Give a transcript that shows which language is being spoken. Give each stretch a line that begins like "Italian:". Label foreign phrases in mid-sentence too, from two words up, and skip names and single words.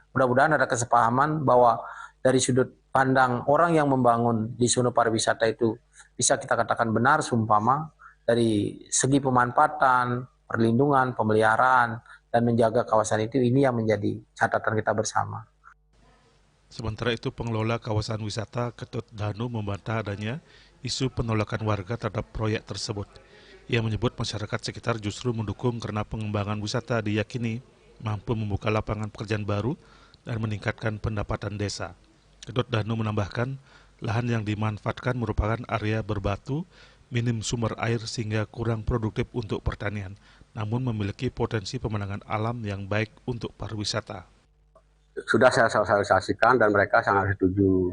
Indonesian: Mudah-mudahan ada kesepahaman bahwa dari sudut pandang orang yang membangun di zona pariwisata itu bisa kita katakan benar seumpama dari segi pemanfaatan, perlindungan, pemeliharaan, dan menjaga kawasan itu, ini yang menjadi catatan kita bersama. Sementara itu pengelola kawasan wisata Ketut Danu membantah adanya isu penolakan warga terhadap proyek tersebut. Ia menyebut masyarakat sekitar justru mendukung karena pengembangan wisata diyakini mampu membuka lapangan pekerjaan baru dan meningkatkan pendapatan desa. Ketut Danu menambahkan, lahan yang dimanfaatkan merupakan area berbatu, minim sumber air sehingga kurang produktif untuk pertanian, namun memiliki potensi pemandangan alam yang baik untuk pariwisata. Sudah saya sosialisasikan dan mereka sangat setuju.